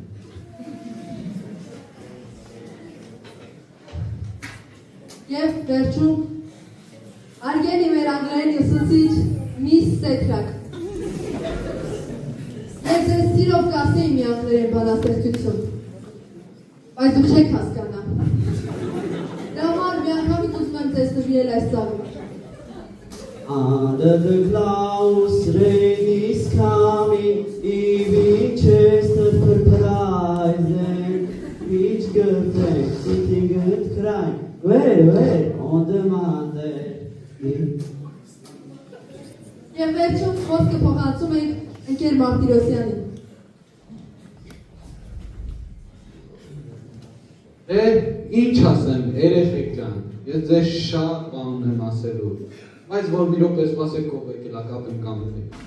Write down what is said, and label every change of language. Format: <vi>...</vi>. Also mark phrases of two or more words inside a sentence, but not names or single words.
<hy>Եվ վերջում արգելի մեր անգլերեն ուսուցիչ Միս Սեթրակ։ Ես ձեզ սիրով կասեի մի անգլերեն բանաստեղծություն, բայց դուք չեք հասկանա։ Դրա համար միանգամից ուզում եմ ձեզ նվիրել այս ծաղրը։</hy> <en>Under the clouds, rain is coming, even chested surprising, each girl takes sitting and crying, where, on the Monday.</en> <hy>Եվ վերջում խոսքը փոխանցում ենք ընկեր Մարտիրոսյանին։ Ինչ ասեմ, երեխեք ջան, ես ձեզ շատ բան ունեմ ասելու, բայց որ մի րոպե սպասեք ով եկել ա կապեմ կամենի։</hy>